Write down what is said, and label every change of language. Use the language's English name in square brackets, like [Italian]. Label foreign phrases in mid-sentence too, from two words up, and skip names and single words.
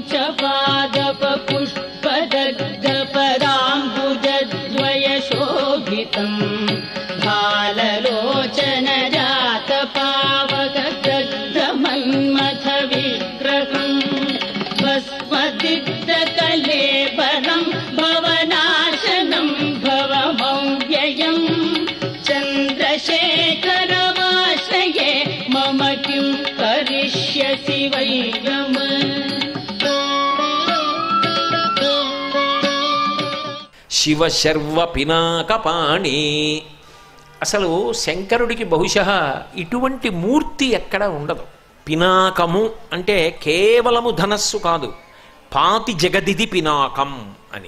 [Sanskrit] पादप पुष्पदग्ध पदाम्बुजद्वय शोभितम् भाललोचन जात पावक दग्ध मन्मथ विग्रहम् भस्मदिग्ध कलेबरम् भवनाशनम् भवमव्ययम् चन्द्रशेखरमाश्रये मम किं करिष्यसि वै नम. శివ శర్వ పినాకపాణి. [Telugu] అసలు శంకరుడికి బహుశः ఇటువంటి మూర్తి ఎక్కడ ఉండదు. పినాకము అంటే కేవలము ధనస్సు కాదు, [Sanskrit] పాతి జగదిది పినాకం [Telugu] అని.